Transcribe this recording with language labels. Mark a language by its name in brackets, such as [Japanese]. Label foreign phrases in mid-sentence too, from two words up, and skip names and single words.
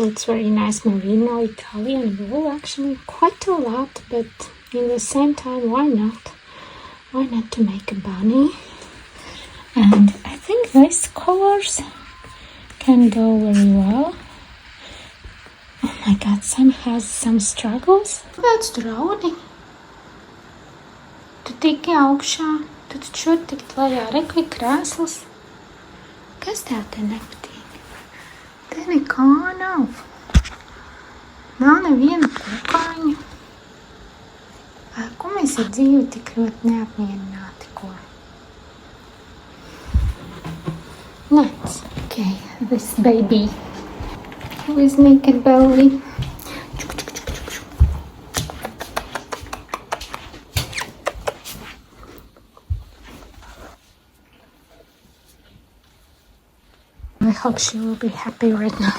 [English] It's very nice merino Italian wool, actually quite a lot, but in the same time, why not? Why not to make a bunny? And I think these colors can go very well. my god, Sam has some struggles. [Latvian] Kāds draudi? Tu tiki augšā, tu taču tikt lejā, rekvi krēsls. Kas tev te nepatīk? Te nekā nav. Nav neviena kukaiņa. Ko mēs ar dzīvi tik ļoti neapmierināti, ko? [English] Let's, okay, this baby with naked belly. I hope she will be happy right now.